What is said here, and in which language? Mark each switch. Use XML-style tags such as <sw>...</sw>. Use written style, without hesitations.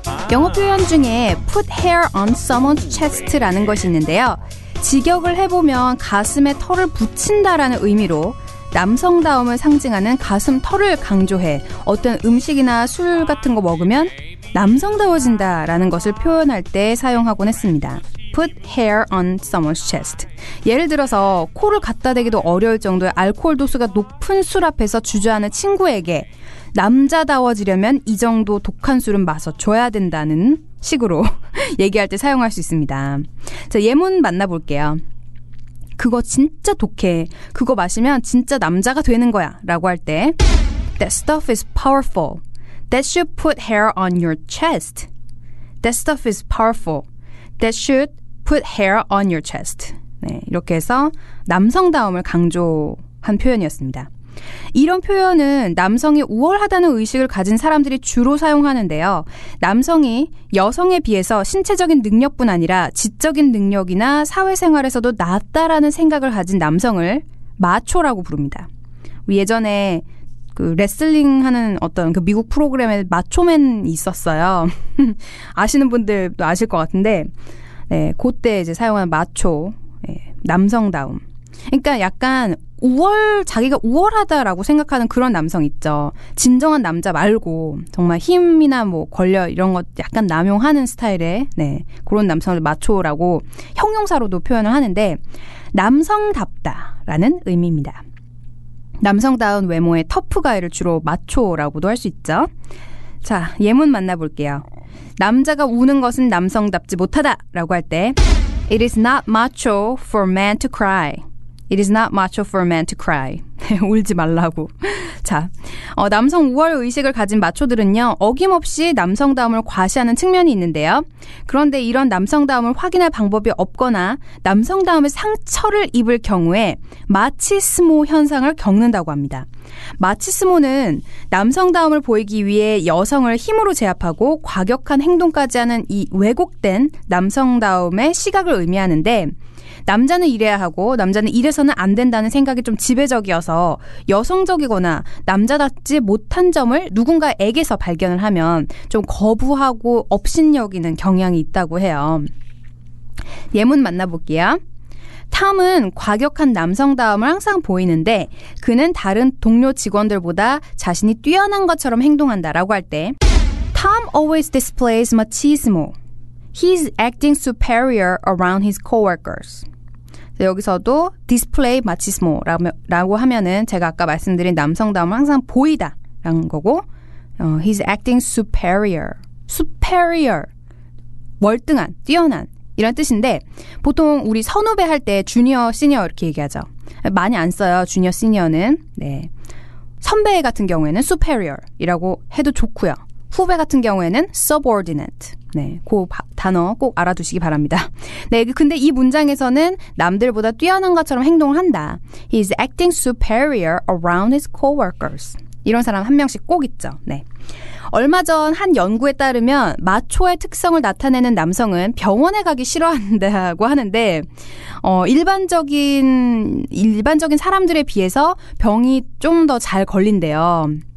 <ko>영어 표현 중에</ko> <en>put hair on someone's chest</en> <ko>라는 것이 있는데요. 직역을 해보면 가슴에 털을 붙인다라는 의미로 남성다움을 상징하는 가슴 털을 강조해 어떤 음식이나 술 같은 거 먹으면 남성다워진다라는 것을 표현할 때 사용하곤 했습니다.</ko> <en>Put hair on someone's chest.</en> <ko>예를 들어서 코를 갖다 대기도 어려울 정도의 알코올 도수가 높은 술 앞에서 주저하는 친구에게 남자다워지려면 이 정도 독한 술은 마셔줘야 된다는 식으로 얘기할 때 사용할 수 있습니다. 자, 예문 만나볼게요. 그거 진짜 독해. 그거 마시면 진짜 남자가 되는 거야 라고 할 때</ko> <en>That stuff is powerful. That should put hair on your chest. That stuff is powerful. That should put hair on your chest.</en> <ko>네, 이렇게 해서 남성다움을 강조한 표현이었습니다. 이런 표현은 남성이 우월하다는 의식을 가진 사람들이 주로 사용하는데요. 남성이 여성에 비해서 신체적인 능력뿐 아니라 지적인 능력이나 사회생활에서도 낫다라는 생각을 가진 남성을 마초라고 부릅니다. 예전에 그 레슬링 하는 어떤 그 미국 프로그램에 마초맨이 있었어요. 아시는 분들도 아실 것 같은데, 네, 그때 이제 사용하는 마초, 네, 남성다움. 그러니까 약간 자기가 우월하다라고 생각하는 그런 남성 있죠. 진정한 남자 말고 정말 힘이나 뭐 권력 이런 것 약간 남용하는 스타일의 네, 그런 남성을 마초라고 형용사로도 표현을 하는데 남성답다라는 의미입니다. 남성다운 외모의 터프가이를 주로 마초라고도 할 수 있죠. 자, 예문 만나볼게요. 남자가 우는 것은 남성답지 못하다라고 할 때</ko> <en>It is not macho for man to cry. It is not macho for man to cry.</en> <ko>울지 말라고. 자, 남성 우월 의식을 가진 마초들은요. 어김없이 남성다움을 과시하는 측면이 있는데요. 그런데 이런 남성다움을 확인할 방법이 없거나 남성다움의 상처를 입을 경우에 마치스모 현상을 겪는다고 합니다. 마치스모는 남성다움을 보이기 위해 여성을 힘으로 제압하고 과격한 행동까지 하는 이 왜곡된 남성다움의 시각을 의미하는데 남자는 이래야 하고 남자는 이래서는 안 된다는 생각이 좀 지배적이어서 여성적이거나 남자답지 못한 점을 누군가에게서 발견을 하면 좀 거부하고 업신여기는 경향이 있다고 해요. 예문 만나볼게요. 탐은 과격한 남성다움을 항상 보이는데 그는 다른 동료 직원들보다 자신이 뛰어난 것처럼 행동한다라고 할 때</ko> <en>Tom always displays machismo. He's acting superior around his coworkers.</en> <ko>여기서도 display machismo라고 하면은 제가 아까 말씀드린 남성다움을 항상 보이다라는 거고</ko> <en>he's acting superior. superior.</en> <ko>월등한, 뛰어난 이런 뜻인데 보통 우리 선후배 할 때 주니어, 시니어 이렇게 얘기하죠. 많이 안 써요. 주니어, 시니어는. 네. 선배 같은 경우에는 superior이라고 해도 좋고요. 후배 같은 경우에는 subordinate. 네, 그 단어 꼭 알아두시기 바랍니다. 네, 근데 이 문장에서는 남들보다 뛰어난 것처럼 행동을 한다.</ko> <en>He is acting superior around his coworkers.</en> <ko>이런 사람 한 명씩 꼭 있죠. 네. 얼마 전 한 연구에 따르면 마초의 특성을 나타내는 남성은 병원에 가기 싫어한다고 하는데 일반적인 사람들에 비해서 병이 좀 더 잘 걸린대요.</ko>